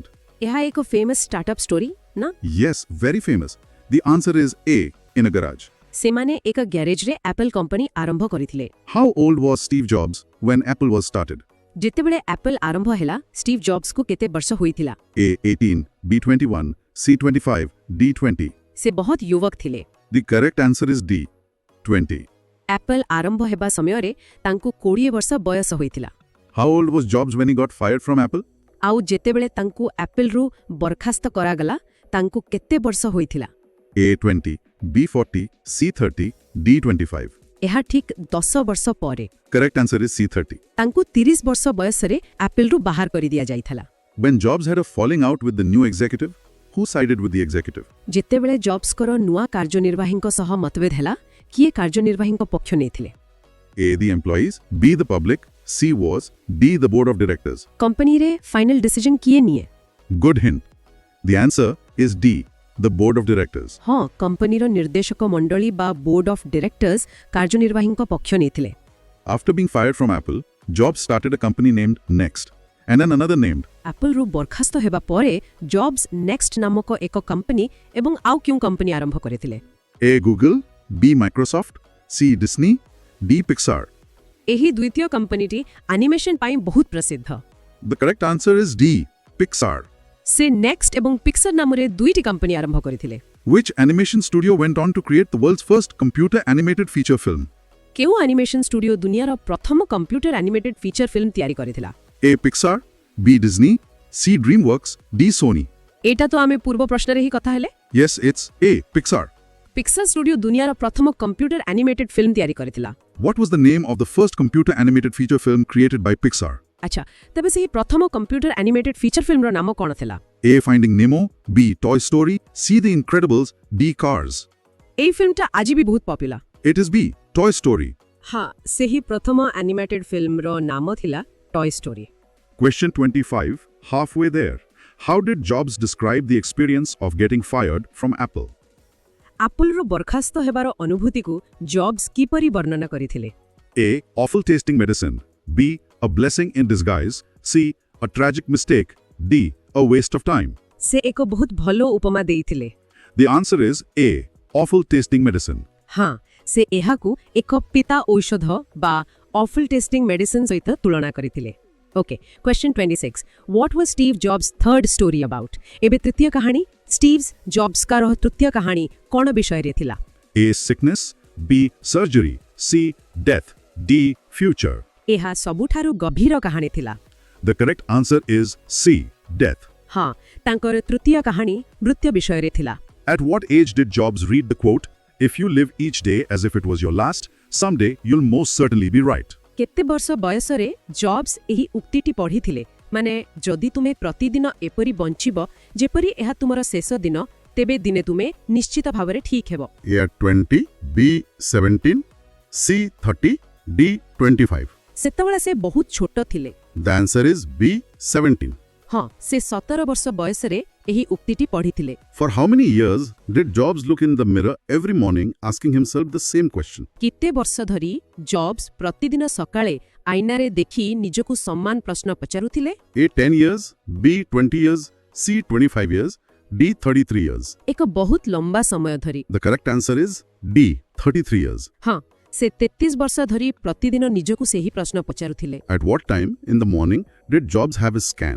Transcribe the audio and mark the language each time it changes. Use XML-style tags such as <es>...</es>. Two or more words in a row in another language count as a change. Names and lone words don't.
<or>ଏହା ଏକ</or> <en>famous startup story</en> <or>ନା?</or> <en>Yes, very famous. The answer is A. In a garage.</en> <or>ସେମାନେ ଏକ ଗ୍ୟାରେଜରେ ଆପଲ୍ କମ୍ପାନୀ ଆରମ୍ଭ କରିଥିଲେ।</or> <en>How old was Steve Jobs when Apple was started?</en> <or>ଯେତେବେଳେ ଆପଲ୍ ଆରମ୍ଭ ହେଲା ଷ୍ଟିଭ୍ ଜବ୍ସକୁ କେତେ ବର୍ଷ ହୋଇଥିଲା?</or> <en>A. 18. B. 21. C. 25. D. 20.</en> <or>ସେ ବହୁତ ଯୁବକ ଥିଲେ।</or> <en>The correct answer is D. 20.</en> <or>ଆପଲ୍ ଆରମ୍ଭ ହେବା ସମୟରେ ତାଙ୍କୁ 20 ବର୍ଷ ବୟସ ହୋଇଥିଲା।</or> <en>How old was Jobs when he got fired from Apple?</en> <or>ଆଉ ଯେତେବେଳେ ତାଙ୍କୁ ଆପଲ୍ରୁ ବରଖାସ୍ତ କରାଗଲା ତାଙ୍କୁ କେତେ ବର୍ଷ ହୋଇଥିଲା?</or> <en>A. 20. B. 40. C. 30. D. 25.</en> <or>ଏହା ଠିକ୍ 10 ବର୍ଷ ପରେ</or> <en>Correct answer is C. 30.</en> <or>ତାଙ୍କୁ 30 ବର୍ଷ ବୟସରେ ଆପଲ୍ରୁ ବାହାର କରିଦିଆଯାଇଥିଲା।</or> <en>When Jobs had a falling out with the new executive, who sided with the executive?</en> <or>ଯେତେବେଳେ ଜବ୍ସଙ୍କର ନୂଆ କାର୍ଯ୍ୟନିର୍ବାହୀଙ୍କ ସହ ମତଭେଦ ହେଲା କିଏ କାର୍ଯ୍ୟନିର୍ବାହୀଙ୍କ ପକ୍ଷ ନେଇଥିଲେ?</or> <en>A. The employees. B. The public. C. Was. D. The board of directors.</en> <or>କମ୍ପାନୀରେ</or> <en>final decision</en> <or>କିଏ ନିଏ?</or> <en>Good hint. The answer is D. The board of directors.</en> <or>ହଁ, କମ୍ପାନୀର ନିର୍ଦ୍ଦେଶକ ମଣ୍ଡଳୀ ବା</or> <en>board of directors</en> <or>କାର୍ଯ୍ୟନିର୍ବାହୀଙ୍କ ପକ୍ଷ ନେଇଥିଲେ।</or> <en>After being fired from Apple, Jobs started a company named Next, and then another named.</en> <or>ଆପଲ୍ରୁ ବରଖାସ୍ତ ହେବା ପରେ ଜବ୍ସ ନେକ୍ସଟ ନାମକ ଏକ କମ୍ପାନୀ ଏବଂ ଆଉ କେଉଁ କମ୍ପାନୀ ଆରମ୍ଭ କରିଥିଲେ?</or> <en>A. Google. B. Microsoft. C. Disney. D. Pixar.</en> <or>ଏହି ଦ୍ୱିତୀୟ କମ୍ପାନୀଟି ଆନିମେସନ ପାଇଁ ବହୁତ ପ୍ରସିଦ୍ଧ।</or> <en>The correct answer is D. Pixar.</en> <or>ସେ ନେକ୍ସଟ ଏବଂ ପିକ୍ସର ନାମରେ ଦୁଇଟି କମ୍ପାନୀ ଆରମ୍ଭ କରିଥିଲେ।</or> <en>Which animation studio went on to create the world's first computer animated feature film?</en> <or>କେଉଁ</or> <en>animation studio</en> <or>ଦୁନିଆର ପ୍ରଥମ</or> <en>computer animated feature film</en> <or>ତିଆରି କରିଥିଲା?</or> <en>A. Pixar. B. Disney. C. DreamWorks. D. Sony.</en> <or>ଏଇଟା ତ ଆମେ ପୂର୍ବ ପ୍ରଶ୍ନରେ ହିଁ କଥା ହେଲେ।</or> <en>Yes, it's A. Pixar.</en> <or>ପିକ୍ସର ଷ୍ଟୁଡିଓ ଦୁନିଆର ପ୍ରଥମ</or> <en>computer animated film</en> <or>ତିଆରି କରିଥିଲା।</or> <en>What was the name of the first computer animated feature film created by Pixar?</en> <or>ଆଚ୍ଛା, ତେବେ ସେହି ପ୍ରଥମ</or> <en>computer animated feature</en> <or>ଫିଲ୍ମର ନାମ କ'ଣ ଥିଲା?</or> <en>A. Finding Nemo. B. Toy Story. C. The Incredibles. D. Cars.</en> <or>ଏହି ଫିଲ୍ମଟା ଆଜି ବି ବହୁତ ପପୁଲାର।</or> <en>It is B. Toy Story.</en> <or>ହଁ, ସେହି ପ୍ରଥମ</or> <en>animated film</en> <or>ନାମ ଥିଲା ଟୟ ଷ୍ଟୋରି।</or> <en>Question 25. Halfway there. How did Jobs describe the experience of getting fired from Apple?</en> <or>ଆପଲ୍ରୁ ବରଖାସ୍ତ ହେବାର ଅନୁଭୂତିକୁ ଜବ୍ସ କିପରି ବର୍ଣ୍ଣନା କରିଥିଲେ?</or> <en>A. Awful tasting medicine. B. A blessing in disguise. C. A tragic mistake. D. A waste of time.</en> <or>ସେ ଏକ ବହୁତ ଭଲ ଉପମା ଦେଇଥିଲେ।</or> <en>The answer is A. Awful tasting medicine.</en> <or>ହଁ ସେ ଏହାକୁ ଏକ ପିତା ଔଷଧ ବା</or> <en>awful tasting medicine</en> <or>ସହିତ ତୁଳନା କରିଥିଲେ।</or> <en>okay question 26 What was Steve Jobs' third story about?</en> <or>ଏବେ ତୃତୀୟ କାହାଣୀ ଷ୍ଟିଭ୍ ଜବ୍ସଙ୍କର ତୃତୀୟ କାହାଣୀ କ'ଣ ବିଷୟରେ ଥିଲା?</or> <en>A. Sickness. B. Surgery. C. Death. D. Future.</en> <or>ଏହା ସବୁଠାରୁ ଗଭୀର କାହାଣୀ ଥିଲା।</or> <en>The correct answer is C. Death.</en> <or>ହଁ ତାଙ୍କର ତୃତୀୟ କାହାଣୀ ମୃତ୍ୟୁ ବିଷୟରେ ଥିଲା।</or> <en>At what age did Jobs read the quote, "If you live each day as if it was your last, someday you'll most certainly be right"?</en> <or>କେତେ ବର୍ଷ ବୟସରେ ଜବ୍ସ ଏହି ଉକ୍ତିଟି ପଢ଼ିଥିଲେ ମାନେ ଯଦି ତୁମେ ପ୍ରତିଦିନ ଏପରି ବଞ୍ଚିବ ଯେପରି ଏହା ତୁମର ଶେଷ ଦିନ ତେବେ ଦିନେ ତୁମେ ନିଶ୍ଚିତ ଭାବରେ ଠିକ୍ ହେବ।</or> <en>A. 20, B. 17, C. 30, D. 25.</en> <or>ସେତେବେଳେ ସେ ବହୁତ ଛୋଟ ଥିଲେ।</or> <en>The answer is B. 17.</en> <or>ହଁ ସେ 17 ବର୍ଷ ବୟସରେ ଏହି ଉକ୍ତିଟି ପଢ଼ିଥିଲେ।</or> <en>For how many years did Jobs look in the mirror every morning asking himself the same question?</en> <or>କେତେ ବର୍ଷ ଧରି ଜବ୍ସ ପ୍ରତିଦିନ ସକାଳେ ଆଇନାରେ ଦେଖି ନିଜକୁ ସମାନ ପ୍ରଶ୍ନ ପଚାରୁଥିଲେ?</or> <en>A. 10 years, B. 20 years, C. 25 years, D. 33 years.</en> <or>ଏକ ବହୁତ ଲମ୍ବା ସମୟ ଧରି।</or> <en>The correct answer is D. 33 years.</en> <or>ହଁ ସେ 33 ବର୍ଷ ଧରି ପ୍ରତିଦିନ ନିଜକୁ ସେହି ପ୍ରଶ୍ନ ପଚାରୁଥିଲେ।</or> <en>At what time in the morning did Jobs have his scan?</en>